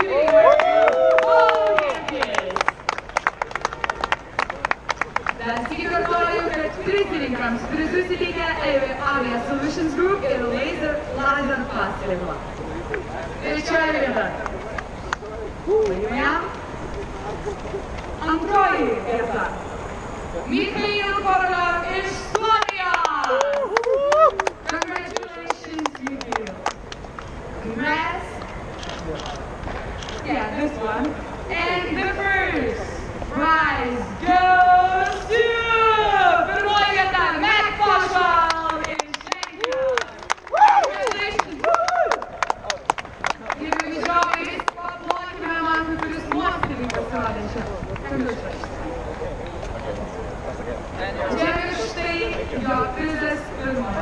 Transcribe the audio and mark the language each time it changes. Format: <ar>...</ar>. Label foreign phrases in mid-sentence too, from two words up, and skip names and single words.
<lt>Dar sykį kartuoju, kad prizininkams prizus įteikia Avia Solutions Group ir Laser Paslėgla. Trečioji vieta. Laimėjo antroji vieta. Mikhail Koroliov iš Suomijos.</lt> <en>Congratulations, Mikhail. Congrats. Yeah, this one. And the first prize goes to</en> <lt>pirmoji vieta,</lt> <en>Matt Foshwal</en> <lt>iš Lenkijos.</lt> <en>Congratulations.</en> <lt>Gerbiami žiūrovai, paplokime man, kuris nuostabiai pasirodė čia.</lt> <en>Congratulations.</en> <lt>Čia štai jo prizas pirmoji.</lt>